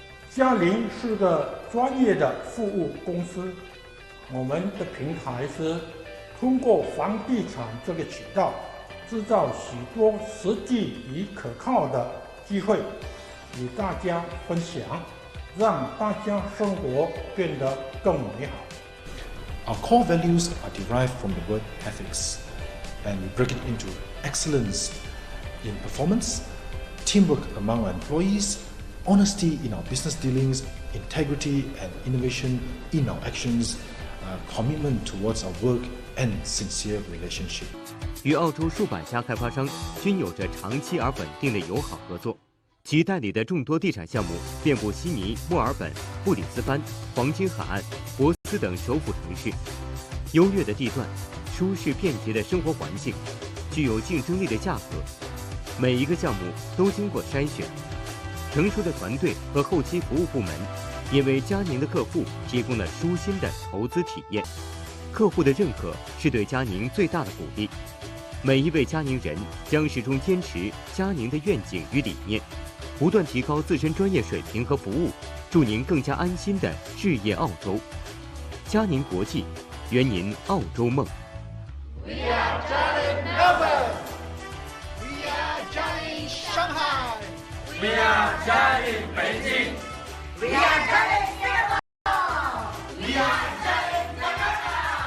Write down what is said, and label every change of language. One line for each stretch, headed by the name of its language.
Chinese: 佳宁是个专业的服务公司，我们的平台是通过房地产这个渠道，制造许多实际与可靠的机会，与大家分享，让大家生活变得更美好。
English: Our core values are derived from the word ethics, and we break it into excellence in performance, teamwork among our employees, honesty in our business dealings, integrity and innovation in our actions, commitment towards our work, and sincere relationship.
Chinese: 与澳洲数百家开发商均有着长期而稳定的友好合作，其代理的众多地产项目遍布悉尼、墨尔本、布里斯班、黄金海岸、珀斯等首府城市。优越的地段、舒适便捷的生活环境、具有竞争力的价格，每一个项目都经过筛选。成熟的团队和后期服务部门，也为佳宁的客户提供了舒心的投资体验。客户的认可是对佳宁最大的鼓励。每一位佳宁人将始终坚持佳宁的愿景与理念，不断提高自身专业水平和服务，助您更加安心地置业澳洲。佳宁国际，圆您澳洲梦。
English: We are Jialing Melbourne. We are Jialing Shanghai. We are Jialing Beijing. We are Jialing Singapore. We are Jialing Jakarta.